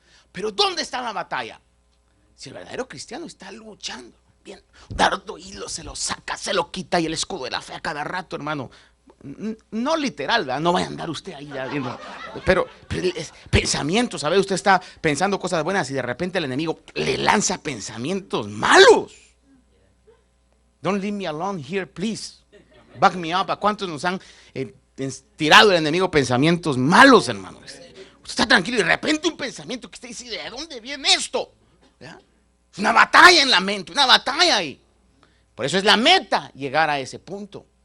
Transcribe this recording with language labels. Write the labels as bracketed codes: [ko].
[es] Pero ¿dónde está la batalla? Si el verdadero cristiano está luchando, bien, dardo hilo, se lo saca, se lo quita, y el escudo de la fe a cada rato, hermano. No literal, ¿verdad? No vaya a andar usted ahí ya viendo. Pero pensamientos, ¿sabe? Usted está pensando cosas buenas y de repente el enemigo le lanza pensamientos malos. [en] Don't leave me alone here, please. Back me up. [es] ¿A cuántos nos han tirado el enemigo pensamientos malos, hermano? Usted está tranquilo y de repente un pensamiento que usted dice, ¿de dónde viene esto? ¿Ya? Es una batalla en la mente, una batalla ahí. Por eso es la meta llegar a ese punto.